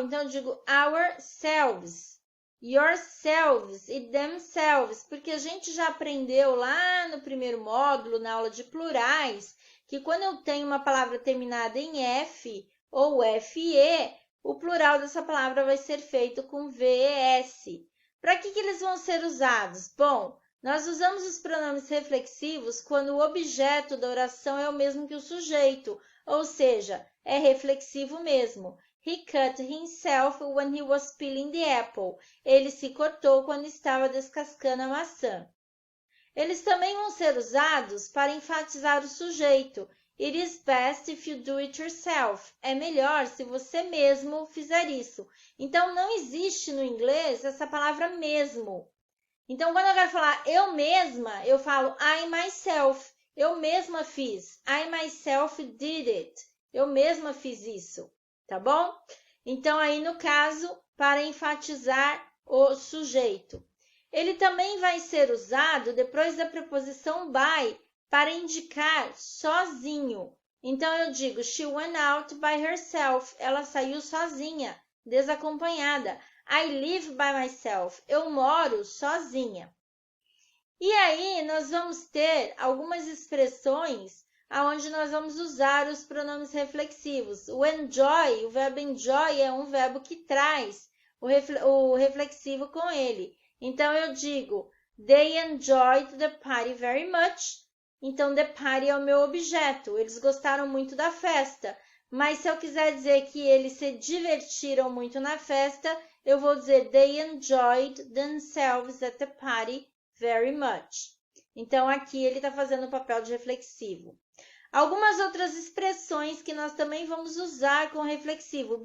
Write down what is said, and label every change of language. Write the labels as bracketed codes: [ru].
[pt] Então, eu digo ourselves, yourselves e themselves, porque a gente já aprendeu lá no primeiro módulo, na aula de plurais, que quando eu tenho uma palavra terminada em F ou FE, o plural dessa palavra vai ser feito com VES. Para que eles vão ser usados? Bom, nós usamos os pronomes reflexivos quando o objeto da oração é o mesmo que o sujeito, ou seja, é reflexivo mesmo. [en] He cut himself when he was peeling the apple. [pt] Ele se cortou quando estava descascando a maçã. Eles também vão ser usados para enfatizar o sujeito. [en] It is best if you do it yourself. [pt] É melhor se você mesmo fizer isso. Então, não existe no inglês essa palavra mesmo. Então, quando eu quero falar eu mesma, eu falo [en] I myself. [pt] Eu mesma fiz. [en] I myself did it. [pt] Eu mesma fiz isso. Tá bom? Então, aí no caso, para enfatizar o sujeito. Ele também vai ser usado depois da preposição by para indicar sozinho. Então, eu digo, [en] she went out by herself. [pt] Ela saiu sozinha, desacompanhada. [en] I live by myself. [pt] Eu moro sozinha. E aí, nós vamos ter algumas expressões onde nós vamos usar os pronomes reflexivos. O enjoy, o verbo enjoy é um verbo que traz o reflexivo com ele. Então, eu digo, [en] they enjoyed the party very much. [pt] Então, the party é o meu objeto. Eles gostaram muito da festa. Mas se eu quiser dizer que eles se divertiram muito na festa, eu vou dizer, [en] they enjoyed themselves at the party very much. [pt] Então, aqui ele está fazendo o papel de reflexivo. Algumas outras expressões que nós também vamos usar com reflexivo.